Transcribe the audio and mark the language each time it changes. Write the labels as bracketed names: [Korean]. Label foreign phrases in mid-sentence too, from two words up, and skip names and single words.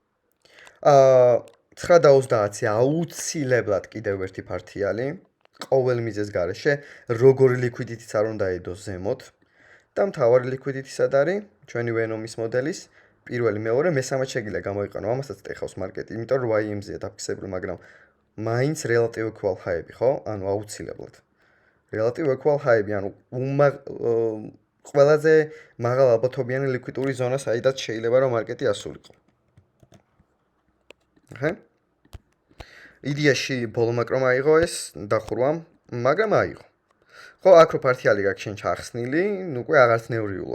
[Georgian] 9.30 აუცილებლად კიდევ ერთი ფართიალი, ყოველ მიზეს გარეშე, როგორი liquidity-ც არ უნდა ედოს ზემოთ. და მთავარი liquidity სად არის? ჩვენი Venom-ის მოდელის პირველი, მეორე, მესამე შეგიძლია გამოიყენო. ამასაც ტეხავს მარკეტი, იმიტომ რომ YM-ზეა დაფიქსებული, მაგრამ მაინც [English] relative equal high-ები, [Georgian] ხო? ანუ აუცილებლად. [English] relative equal high-ები, [Georgian] ანუ ყველაზე მაღალ ალბათობიანი ლიკვიდური ზონა, საიდანაც შეიძლება რომ მარკეტი ასულიყო. აჰა. იდეაში ბოლო მაკრომ აიღო ეს დახურვა, მაგრამ აიღო. ხო, აქ რო ფართიალი გაქვს შენ ჩახსნილი, ნუ უკვე აღარც ნევრიულობ.